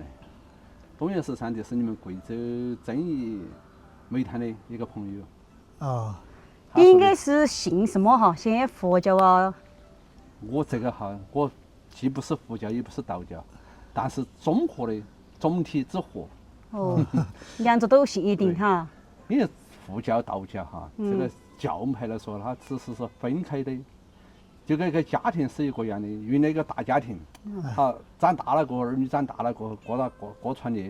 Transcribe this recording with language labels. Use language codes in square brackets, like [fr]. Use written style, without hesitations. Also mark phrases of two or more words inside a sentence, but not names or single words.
[zh] 冬月13就是你們貴州遵義煤炭的一個朋友。哦，你應該是信什麼哈？信佛教啊？我這個哈，我既不是佛教，也不是道教，但是綜合的總體之和。哦，兩者都信一點哈。因為佛教、道教哈，這個教派來說，它只是說分開的，就跟一個家庭是一個樣的，原來一個大家庭，好長大了過後，兒女長大了過後，過傳業，